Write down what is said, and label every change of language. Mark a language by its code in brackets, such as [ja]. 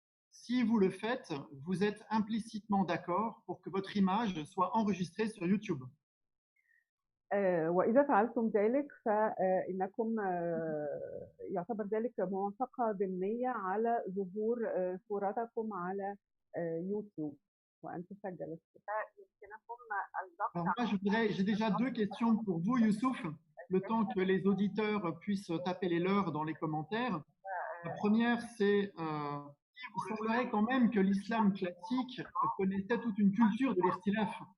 [fr] Si vous le faites, vous êtes implicitement d'accord pour que votre image soit enregistrée sur YouTube. [ar] وإذا فعلتم ذلك فإنكم يعتبر ذلك موافقة ضمنية على ظهور صورتكم على يوتيوب وأن تسجل الصورة. يمكنكم الضغط. [fr] Alors moi, j'ai déjà deux questions pour vous, Youssouf, le temps que les auditeurs puissent taper les leurs dans les commentaires. La première, c'est il semblerait quand même que l'islam classique connaissait toute une culture de l'ikhtilaf.